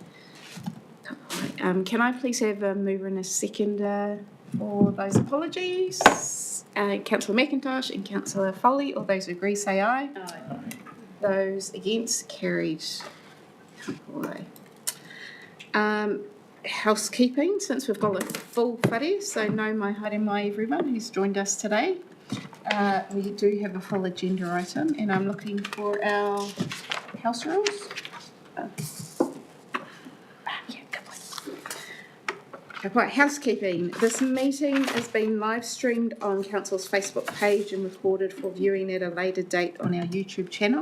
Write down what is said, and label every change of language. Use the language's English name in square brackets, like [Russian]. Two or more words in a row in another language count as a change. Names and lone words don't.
[English] Can I please have a mover and a seconder for those apologies? Councillor McIntosh and Councillor Foley, all those who agree say aye. Aye. Those against, carried. Housekeeping, since we've got a full whare, so [Māori] no mai haere mai [English] everyone who's joined us today. We do have a full agenda item, and I'm looking for our house rules. Right, housekeeping. This meeting is being live streamed on Council's Facebook page and recorded for viewing at a later date on our YouTube channel.